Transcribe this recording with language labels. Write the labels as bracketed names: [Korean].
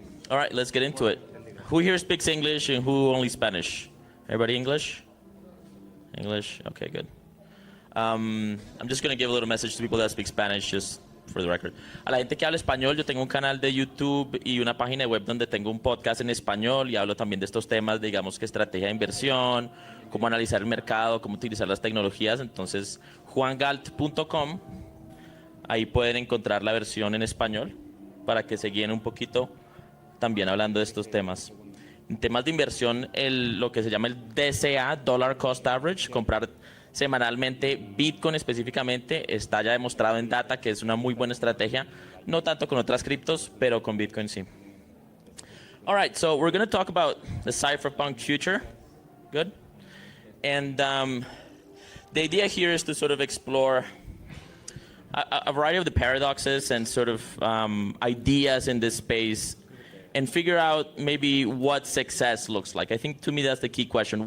[English] All right, let's get into it. Who here speaks English and who only Spanish? Everybody English? English? Okay, good. I'm just going to give a little message to people that speak Spanish, just for the record. [Spanish] A la gente que habla español, yo tengo un canal de YouTube y una página web donde tengo un podcast en español y hablo también de estos temas, digamos que estrategia de inversión, cómo analizar el mercado, cómo utilizar las tecnologías. Entonces, juangalt.com, ahí pueden encontrar la versión en español para que se guíen un poquito también hablando de estos temas. En temas de inversión, lo que se llama el DCA, Dollar Cost Average, comprar semanalmente Bitcoin específicamente, está ya demostrado en data que es una muy buena estrategia, no tanto con otras criptos, pero con Bitcoin sí. [English] All right, so we're going to talk about the cypherpunk future. Good. And the idea here is to sort of explore a variety of the paradoxes and sort of ideas in this space and figure out maybe what success looks like. I think to me that's the key question.